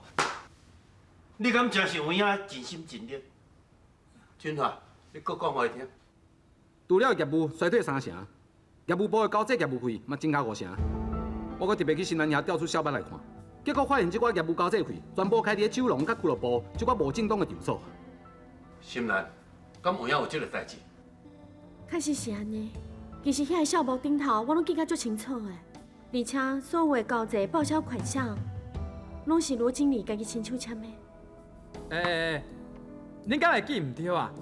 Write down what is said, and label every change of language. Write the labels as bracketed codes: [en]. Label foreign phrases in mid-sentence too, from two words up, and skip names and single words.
[nan] 你敢真是有影尽心尽力？俊华，你搁讲互伊听。除了业务衰退3成，业务部的交际业务费嘛增加5成。我搁特别去新南遐调出小巴来看，结果发现这寡业务交际费全部开伫酒廊甲俱乐部这寡无正当的场所。心兰，敢有影有这个代志？确实是安尼。其实遐个项目顶头，我拢记甲足清楚的。而且所有的交易报销款项，拢是罗经理家己亲手签的。恁敢会记唔对啊？